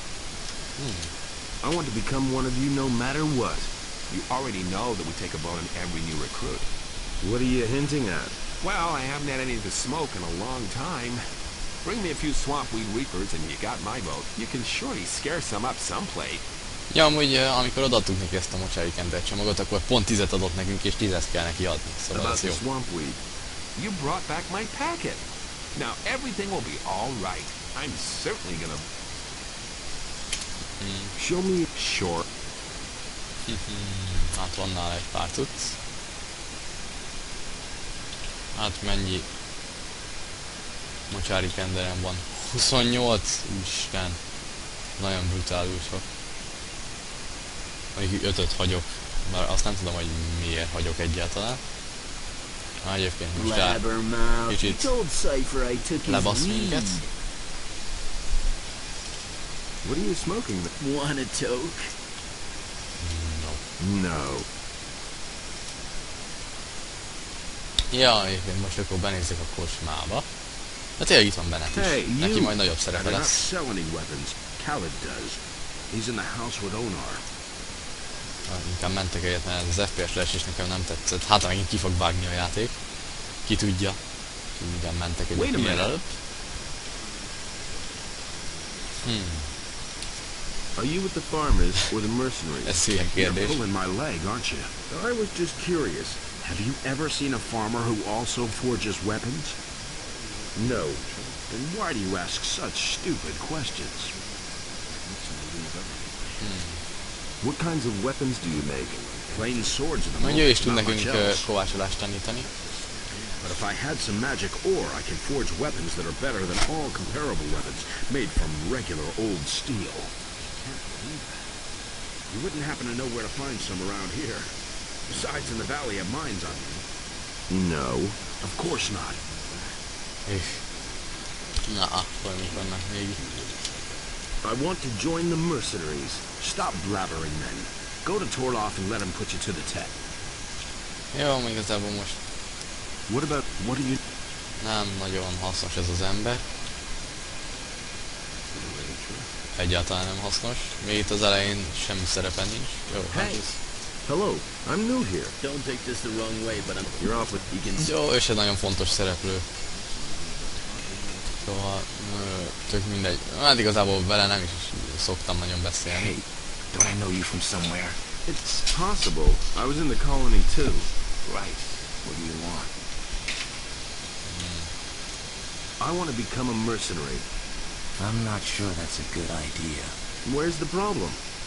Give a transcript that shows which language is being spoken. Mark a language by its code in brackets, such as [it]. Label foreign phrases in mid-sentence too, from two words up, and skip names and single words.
[en] I want to become one of you no matter what. You already know that we take a vote on every new recruit. What are you hinting at? Well, I haven't had any to smoke in a long time. Bring me a few swampweed reapers and you got my vote. You can surely scare some up someplace. [hu] Ja, amúgy amikor odaadtuk neki ezt a mocsári kender csomagot, akkor pont 10-et adott nekünk, és 10-et kell neki adni. Szóval [en] About [hu] ez [en] the [hu] jó. [en] swampweed. You brought back my packet. Now everything will be all right. I'm certainly gonna... Show me... Sure. [hu] Hát van nála egy pár cucc. Hát mennyi mocsári kenderem van? 28? Isten. Nagyon brutálul sok. Mondjuk 5-öt hagyok. Bár azt nem tudom, hogy miért hagyok egyáltalán. Egyébként most rá kicsit lebasz minket. [en] What are you smoking? Want a toke? No. [hu] Ja, egyébként most akkor benézzük a kocsmába. De tényleg itt van Bennett is. [en] Hey, [hu] Neki majd nagyobb szerepe [en] I do not [hu] lesz. [en] sell any weapons. Khaled does. He's in the house with Onar. [hu] Inkább mentek egyet, mert ez az FPS leesés nekem nem tetszett. Hát megint ki fog vágni a játék. Ki tudja. Igen, mentek egyet minél előbb. [en] Are you with the farmers or the mercenaries? [hu] Ez hülye [en] You're [hu] kérdés. [en] pulling my leg, aren't you? I was just curious. Have you ever seen a farmer who also forges weapons? No. Then why do you ask such stupid questions? What kinds of weapons do you make? Plain swords in the [hu] Mondja, ő is [en] moment, [hu] tud [en] not much [hu] nekünk [en] else. [hu] kovácsolást tanítani. [en] But if I had some magic ore, I could forge weapons that are better than all comparable weapons made from regular old steel. You wouldn't happen to know where to find some around here. Besides, in the valley have mines on them. No. Of course not. [hu] Na, akkor mik vannak még? [en] I want to join the mercenaries. Stop blabbering then. Go to Torloff and let him put you to the test. [hu] Jó, még igazából most [en] What are you... [hu] nem nagyon hasznos ez az ember. Egyáltalán nem hasznos. Még itt az elején semmi szerepe nincs. Jó, [en] Hey! Hello, I'm new here. Don't take this the wrong way, but You're off with... you can... [hu] Jó, és egy nagyon fontos szereplő. Szóval, tök mindegy. Hát igazából vele nem is szoktam nagyon beszélni. [en] Hey, don't I know you from somewhere? It's possible. I was in the colony too. Right. What do you want? I want to become a mercenary. I'm not sure that's a good idea. Where's the problem?